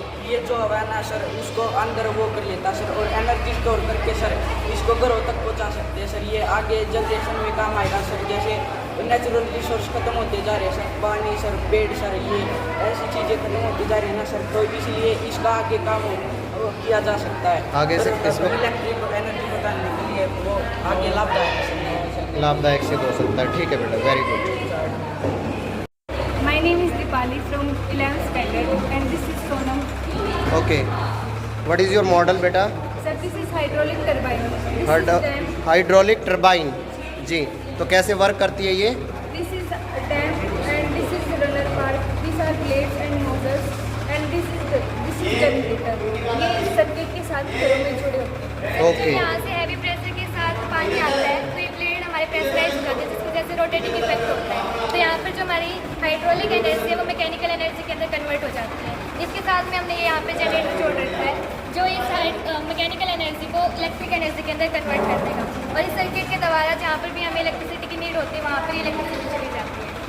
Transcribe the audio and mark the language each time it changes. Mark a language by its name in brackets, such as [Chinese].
[Hindi] ये जो हवा है ना सर, उसको अंदर वो कर लेता है सर, और एनर्जी स्टोर करके सर इसको घरों तक पहुंचा सकते हैं सर। ये आगे जनरेशन में काम आएगा सर, जैसे नेचुरल रिसोर्स खत्म होते जा रहे हैं सर, पानी सर, पेड़ सर, ये ऐसी चीज़ें खत्म होती जा रही है ना सर, तो इसलिए इसका आगे काम किया जा सकता है आगे से इसमें इलेक्ट्रिक एनर्जी बताने के लिए वो आगे लाभदायक सिद्ध हो सकता है। ठीक है बेटा, [English] Very good. My name is Dipali from 11th standard and this is Sonam. Okay, what is your model बेटा? Sir, this is hydraulic turbine. This is dam. Hydraulic turbine. [Hindi] जी, तो कैसे वर्क करती है ये? [English] This is dam and this is runner part. These are blades and nozzles and this is generator. [Hindi] ये circuit के साथ घरों में जुड़े होते हैं। [English] Okay. [Hindi] यहाँ से हैवी प्रेशर के साथ पानी आता है तो ये ब्लेड हमारे प्रेशराइज हो जाते हैं, जिसकी वजह से रोटेटिंग इफेक्ट होता है। तो यहाँ पर जो हमारी हाइड्रोलिक एनर्जी है वो मैकेनिकल एनर्जी के अंदर कन्वर्ट हो जाती है। इसके साथ में हमने ये यहाँ पे जनरेटर जोड़ रखा है जो इस मैकेनिकल एनर्जी को इलेक्ट्रिक एनर्जी के अंदर कन्वर्ट कर देगा, और इस सर्किट के द्वारा जहाँ पर भी हमें इलेक्ट्रिसिटी की नीड होती है वहाँ पर इलेक्ट्रिसिटी चली जाती है।